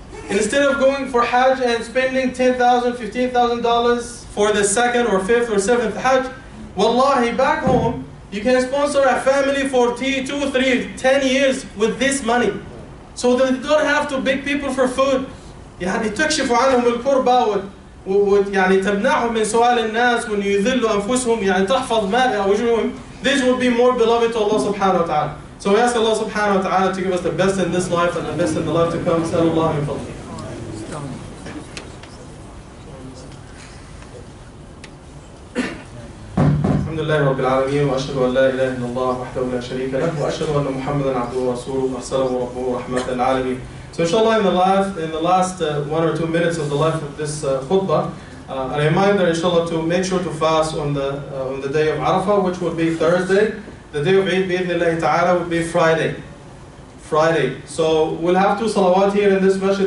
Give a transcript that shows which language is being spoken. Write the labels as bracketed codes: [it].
[en] Instead of going for Hajj and spending $10,000, $15,000 for the second or fifth or seventh Hajj, wallahi, back home, you can sponsor a family for 2, 3, 10 years with this money. So that they don't have to beg people for food. [ar] يعني تكشف عنهم الكربة ويعني تمنعهم من سؤال الناس وأن يذلوا أنفسهم يعني تحفظ ماء وجوههم. [en] This would be more beloved to Allah subhanahu wa ta'ala. So we ask Allah subhanahu wa ta'ala to give us the best in this life and the best in the life to come. [ar] نسأل الله من فضله. الحمد لله رب العالمين وأشهد أن لا إله إلا الله وحده لا شريك له وأشهد أن محمدا عبده ورسوله أرسله ربه رحمة للعالمين. [en] So inshallah in the last 1 or 2 minutes of the life of this khutbah, a reminder inshallah to make sure to fast on the day of Arafah, which will be Thursday. The day of Eid bi'idhnillahi ta'ala would be Friday. So we'll have 2 salawat here in this masjid.